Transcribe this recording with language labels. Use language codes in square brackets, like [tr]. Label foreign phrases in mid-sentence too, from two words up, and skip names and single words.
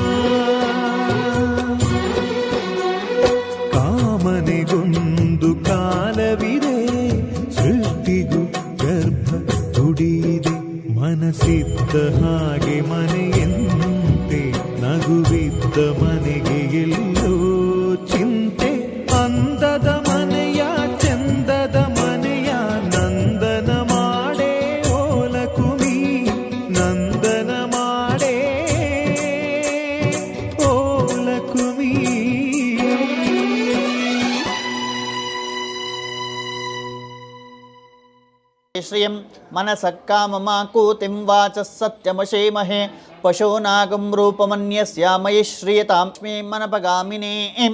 [kn] ಕಾಮನೆಗೊಂದು ಕಾಲವಿದೆ, ಸೃಷ್ಟಿಗೂ ಗರ್ಭ ತುಡಿಯಿದೆ, ಮನಸ್ಸಿದ್ದ ಹಾಗೆ ಮನೆಯಂತೆ, ನಗುವಿದ್ದ ಮನೆಗೆ ಎಲ್ಲೋ ಚಿಂತೆ. ಅಂದದ ಮನೆಯ ಚೆಂದದ ಮನೆಯ ನಂದನ ಮಾಡೇ ಓಲಕುಮಿ, ನಂದನ ಮಾಡೇ ಓಲಕುಮಿ. [sa] ಶ್ರಿಯಂ ಮನಸಃ ಕಾಮಮಾಕೂತಿಂ ವಾಚಃ ಸತ್ಯಮಶೇಮಹೇ, ಪಶೂನಾಗಂ ರೂಪಮನ್ಯಸ್ಯ ಮಯಿ ಶ್ರಿಯತಾಂ ಮನಪಗಾಮಿನೀಂ.